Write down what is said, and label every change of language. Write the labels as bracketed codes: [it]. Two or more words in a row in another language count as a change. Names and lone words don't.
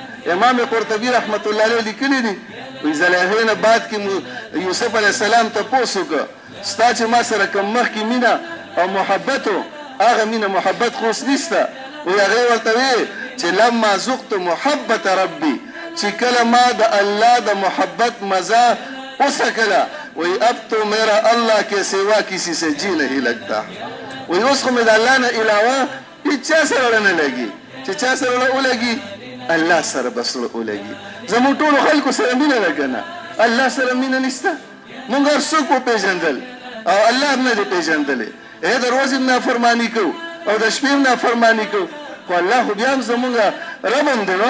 [ps] امام قرطبي رحمت الله علیه لیکلي دي وایي زلیخې نه بعد کې یوسف علیه السلام تپوس وکړه ستا چې ما سره کوم مخکې مینه او محبت و هغه مینه محبت خو اوس نشته. وایي هغې ورته ویې چې [ar] لما ذقت محبت ربي، [ps] چې کله ما د الله د محبت مزه وڅکله وایي [ur] اب تو میرا اللہ کے سوا کسی سے جی نہیں لگتا. [ps] وایي اوس خو مې د الله نه علاوه هېڅ چا سره نه لګي، چې چا سره ولګي الله سره بس ولګي. زموږ ټولو خلکو سره مینه ده که نه، الله سره مینه نشته. مونږ هر څوک وپېژندل او الله هم نه دی پېژندلی. د ورځې هم نافرماني کوو او د شپې هم نافرماني کوو، خو الله خو بیا هم زمونږ رب هم دی نو.